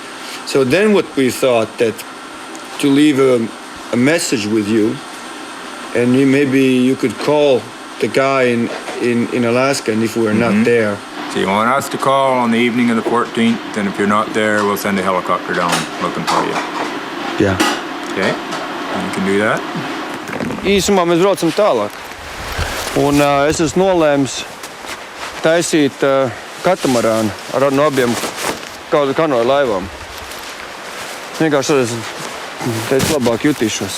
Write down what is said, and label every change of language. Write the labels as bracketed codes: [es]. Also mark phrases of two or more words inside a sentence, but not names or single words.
[en] So then what we thought that to leave a message with you, and maybe you could call the guy in Alaska, and if we're not there. So you want us to call on the evening of the 14th, and if you're not there, we'll send a helicopter down looking for you. Yeah. Okay? You can do that. [lv] Īsumā mēs braucam tālāk. Un es esmu nolēmis taisīt katamarānu no abiem kanoja laivām. Vienkārši tad es labāk jutīšos.